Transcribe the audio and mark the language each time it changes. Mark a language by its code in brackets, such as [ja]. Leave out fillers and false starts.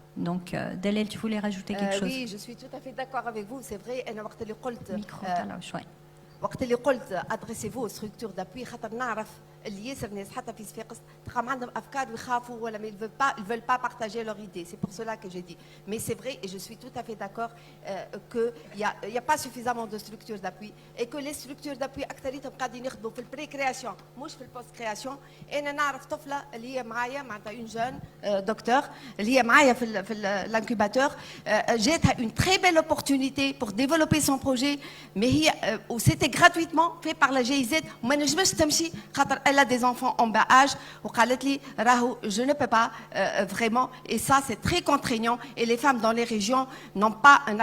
[fr] Donc Dalel, tu voulais rajouter quelque chose? Oui, je suis tout à fait d'accord avec vous, c'est vrai. [ar] أنا وقت اللي قلت Micro, شوي. وقت اللي قلت [fr] adressez-vous aux structures d'appui [ar] خاطر نعرف اللي ياسر ناس حتى في صفاقس تقام عندهم افكار ويخافوا ولا [fr] mais ils veulent pas partager leur idée. C'est pour cela que j'ai dit. Mais c'est vrai et je suis tout à fait d'accord que il y a pas suffisamment de structures d'appui et que les structures d'appui [ar] اكثريتهم قاعدين يخدموا في البري كرياسيون مش في البوست كرياسيون. انا نعرف طفله اللي هي معايا معناتها اون جون دكتور اللي هي معايا في الانكوباتور جاتها [fr] une très belle opportunité pour développer son projet mais [ar] هي [fr] c'était gratuitement fait par la GIZ [ar] وما نجمش تمشي خاطر [fr] elle a des enfants en bas âge [ar] وقالت لي راهو [fr] je ne peux pas vraiment et ça c'est très contraignant et les femmes dans les régions n'ont pas